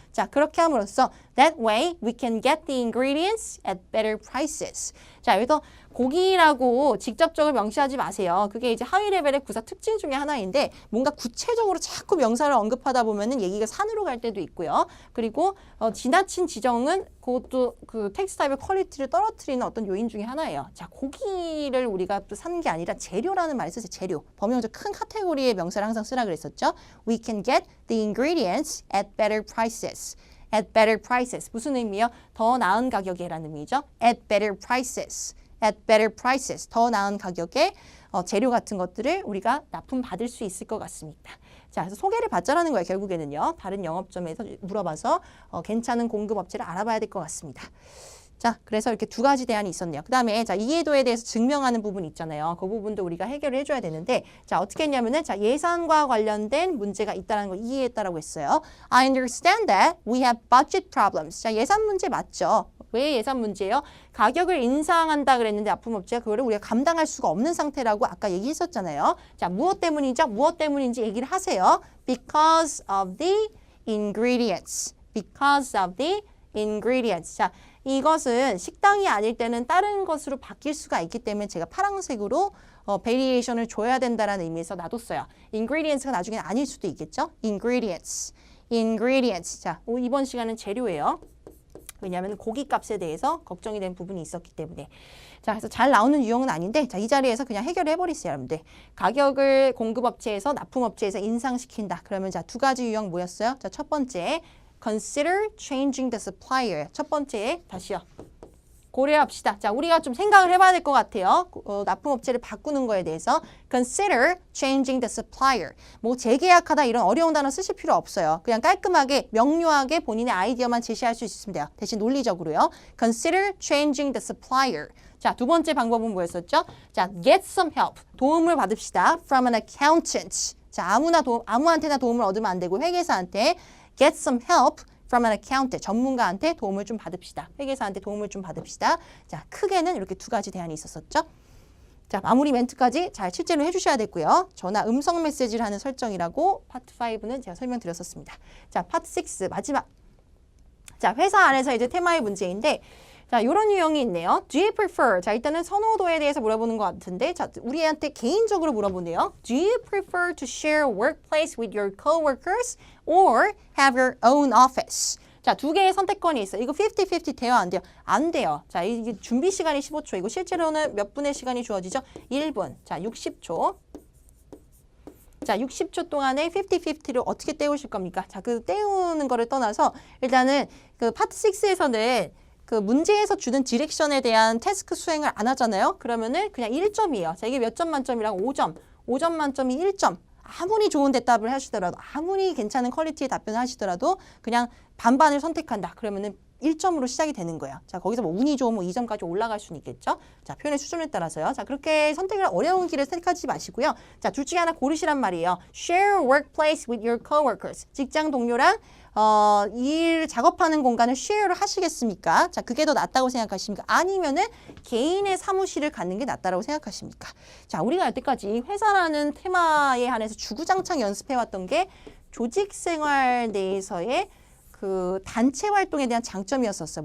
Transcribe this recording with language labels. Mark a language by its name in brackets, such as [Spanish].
[Korean] 자, 그렇게 함으로써 [English] that way we can get the ingredients at better prices. [Korean] 자, 여기서 고기라고 직접적으로 명시하지 마세요. 그게 이제 하위 레벨의 구사 특징 중에 하나인데 뭔가 구체적으로 자꾸 명사를 언급하다 보면은 얘기가 산으로 갈 때도 있고요. 그리고 지나친 지정은 그것도 그 텍스트 타입의 퀄리티를 떨어뜨리는 어떤 요인 중에 하나예요. 자, 고기를 우리가 또 사는 게 아니라 재료라는 말을 쓰세요. 재료. 범용적 큰 카테고리의 명사를 항상 쓰라 그랬었죠. [English] We can get the ingredients at better prices. At better prices. [Korean] 무슨 의미요? 더 나은 가격에라는 의미죠. [English] At better prices. At better prices. [Korean] 더 나은 가격에 재료 같은 것들을 우리가 납품받을 수 있을 것 같습니다. 자, 그래서 소개를 받자라는 거예요. 결국에는요. 다른 영업점에서 물어봐서 괜찮은 공급업체를 알아봐야 될 것 같습니다. 자, 그래서 이렇게 두 가지 대안이 있었네요. 그 다음에 자, 이해도에 대해서 증명하는 부분 있잖아요. 그 부분도 우리가 해결을 해줘야 되는데 자, 어떻게 했냐면은 자, 예산과 관련된 문제가 있다는 걸 이해했다라고 했어요. [English] I understand that we have budget problems. [Korean] 자, 예산 문제 맞죠? 왜 예산 문제예요? 가격을 인상한다 그랬는데 납품업체가 그거를 우리가 감당할 수가 없는 상태라고 아까 얘기했었잖아요. 자, 무엇 때문이죠? 무엇 때문인지 얘기를 하세요. [English] Because of the ingredients. Because of the ingredients. [Korean] 자, 이것은 식당이 아닐 때는 다른 것으로 바뀔 수가 있기 때문에 제가 파란색으로 베리에이션을 줘야 된다라는 의미에서 놔뒀어요. ingredients가 나중에는 아닐 수도 있겠죠? [English] ingredients. ingredients. [Korean] 자, 이번 시간은 재료예요. 왜냐하면 고기값에 대해서 걱정이 된 부분이 있었기 때문에. 자, 그래서 잘 나오는 유형은 아닌데 자, 이 자리에서 그냥 해결해 버리세요, 여러분들. 가격을 공급업체에서 납품업체에서 인상시킨다. 그러면 자, 두 가지 유형 뭐였어요? 자, 첫 번째 [English] consider changing the supplier. [Korean] 첫 번째 다시요. 고려합시다. 자, 우리가 좀 생각을 해봐야 될 것 같아요. 납품업체를 바꾸는 거에 대해서 [English] consider changing the supplier. [Korean] 뭐 재계약하다 이런 어려운 단어 쓰실 필요 없어요. 그냥 깔끔하게 명료하게 본인의 아이디어만 제시할 수 있으면 돼요. 대신 논리적으로요. [English] consider changing the supplier. [Korean] 자, 두 번째 방법은 뭐였었죠? [English] 자, get some help. [Korean] 도움을 받읍시다. [English] from an accountant. [Korean] 자, 아무한테나 도움을 얻으면 안 되고 회계사한테 [English] get some help from an accountant. [Korean] 전문가한테 도움을 좀 받읍시다. 회계사한테 도움을 좀 받읍시다. 자, 크게는 이렇게 두 가지 대안이 있었었죠. 자, 마무리 멘트까지 잘 실제로 해주셔야 되고요. 전화 음성 메시지를 하는 설정이라고 파트 5는 제가 설명드렸었습니다. 자, 파트 6 마지막. 자, 회사 안에서 이제 테마의 문제인데 자, 이런 유형이 있네요. [English] Do you prefer? [Korean] 자, 일단은 선호도에 대해서 물어보는 것 같은데 자, 우리한테 개인적으로 물어보네요. [English] Do you prefer to share workplace with your coworkers or have your own office? [Korean] 자, 두 개의 선택권이 있어요. 이거 50-50 돼요? 안 돼요? 안 돼요. 자, 이게 준비 시간이 15초. 이거 실제로는 몇 분의 시간이 주어지죠? 1분. 자, 60초. 자, 60초 동안에 50-50를 어떻게 때우실 겁니까? 자, 그 때우는 거를 떠나서 일단은 그 파트 6에서는 그 문제에서 주는 디렉션에 대한 태스크 수행을 안 하잖아요. 그러면은 그냥 1점이에요. 자, 이게 몇 점 만점이라고 5점. 5점 만점이 1점. 아무리 좋은 대답을 하시더라도 아무리 괜찮은 퀄리티의 답변을 하시더라도 그냥 반반을 선택한다. 그러면은 1점으로 시작이 되는 거예요. 자, 거기서 뭐 운이 좋으면 2점까지 올라갈 수는 있겠죠. 자, 표현의 수준에 따라서요. 자, 그렇게 선택을 어려운 길을 선택하지 마시고요. 자, 둘 중에 하나 고르시란 말이에요. [English] Share workplace with your coworkers. [Korean] 직장 동료랑 일 작업하는 공간을 쉐어를 하시겠습니까? 자, 그게 더 낫다고 생각하십니까? 아니면은 개인의 사무실을 갖는 게 낫다고 생각하십니까? 자, 우리가 여태까지 회사라는 테마에 한해서 주구장창 연습해왔던 게 조직생활 내에서의 그 단체 활동에 대한 장점이었었어요.